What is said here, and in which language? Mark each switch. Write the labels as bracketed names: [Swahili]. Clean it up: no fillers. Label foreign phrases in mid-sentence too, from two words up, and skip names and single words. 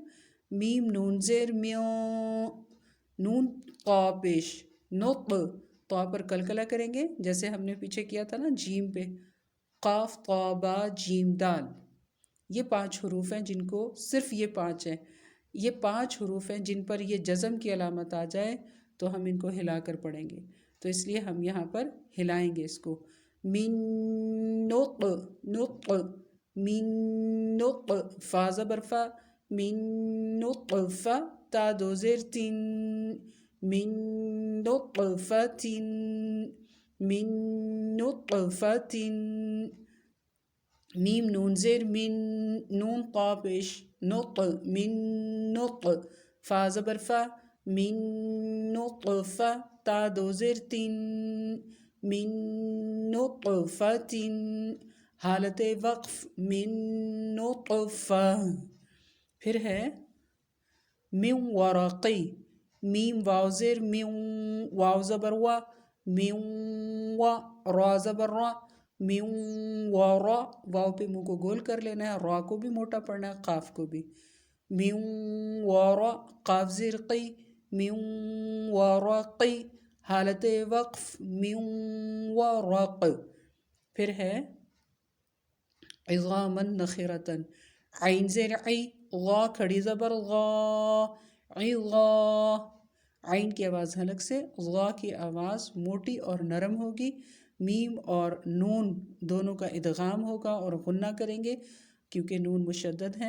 [Urdu] میم نون زیر میوں، نون قا پیش نط، طا پر قلقلہ کریں گے جیسے ہم نے پیچھے کیا تھا نا جیم پہ، قاف طا با جیم دال، یہ 5 حروف ہیں جن کو، صرف یہ 5 ہیں، یہ 5 حروف ہیں جن پر یہ جزم کی علامت آ جائے تو ہم ان کو ہلا کر پڑھیں گے، تو اس لیے ہم یہاں پر ہلائیں گے اس کو۔ من نط، نط، من نط، فا زبر فا، [Arabic] من نطفہ، [Urdu] تا 2 زیر تین، [Arabic] من نطفۃ، من نطفۃ، [Urdu] میم نون زیر من، نون قا پیش نط، من نط، فا زبر فا، [Arabic] من نطفہ، [Urdu] تا دو زیر تین [Arabic] من نطفۃ [Urdu] حالت وقف [Arabic] من نطفہ. [Urdu] پھر ہے [Arabic] من ورقی [Urdu] میم واو زیر من واو زبر وا من وا را زبر را من ورا واو پہ منہ کو گول کر لینا ہے، را کو بھی موٹا پڑھنا ہے، قاف کو بھی. من ورا قاف زیر قی [Arabic] من ورقی [Urdu] حالت وقف [Arabic] من ورق. [Urdu] پھر ہے [Arabic] عظاما نخرة [Urdu] عین زیر عی غا کھڑی زبر غا عظا. عین کی آواز حلق سے، غا کی آواز موٹی اور نرم ہوگی. میم اور نون دونوں کا ادغام ہوگا اور غنہ کریں گے کیونکہ نون مشدد ہے.